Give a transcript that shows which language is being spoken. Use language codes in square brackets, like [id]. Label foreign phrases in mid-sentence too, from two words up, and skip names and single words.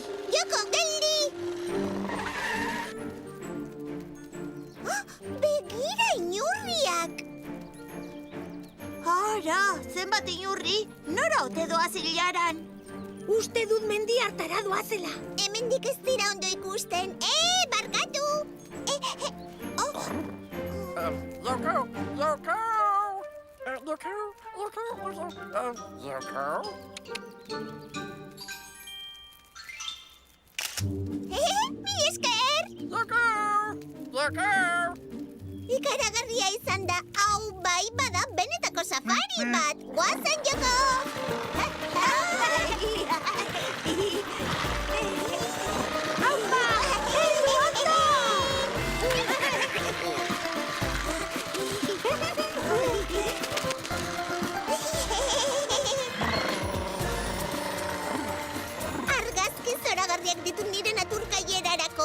[eu] Joko geldi! Begira inurriak! Ara, zenbat inurri, nora ote doaz hilaran? Uste dut mendi hartara doazela. Hemendik ez dira ondo ikusten. Barkatu! Yoko! Yoko! Yoko! Yoko! Yoko! Mi esker! Yoko! Yoko! Ikaragarria izan da, hau bai bada benetako safari bat. Guazen, Joko! Haupa! Heldu ondo! Argazki zoragarriak ditu nire naturkaierarako.